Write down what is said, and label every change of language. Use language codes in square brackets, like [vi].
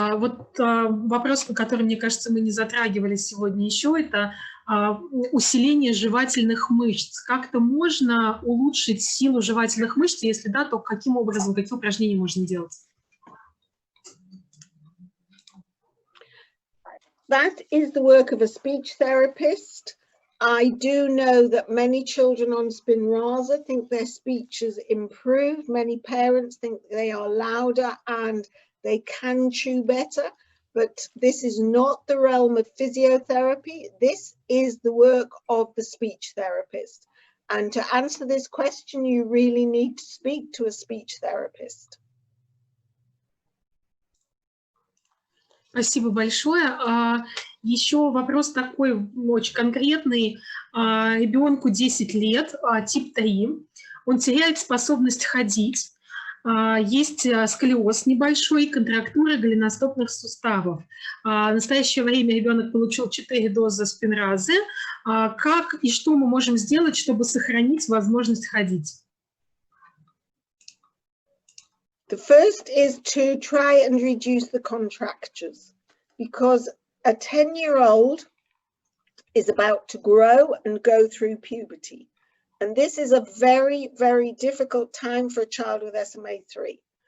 [ru] Вот вопрос, который, мне кажется, мы не затрагивали сегодня еще, это усиление жевательных мышц. Как-то можно улучшить силу жевательных мышц? Если да, то каким образом, какие упражнения можно делать? [en] That is the work of a speech therapist. I do know that many children on Spinraza think their speech has improved. Many parents think they are louder and they can chew better, but this is not the realm of physiotherapy. This is the work of the speech therapist. And to answer this question, you really need to speak to a speech therapist. [ru] Спасибо большое. Еще вопрос такой очень конкретный. Ребенку 10 лет, тип 3. Он теряет способность ходить. Есть сколиоз небольшой, контрактуры голеностопных суставов. В настоящее время ребенок получил 4 дозы спинразы. Как и что мы можем сделать, чтобы сохранить возможность ходить? [en] The first is to try and reduce the contractures, because a 10-year-old is about to grow and go through puberty. And this is a very, very difficult time for a child with SMA3.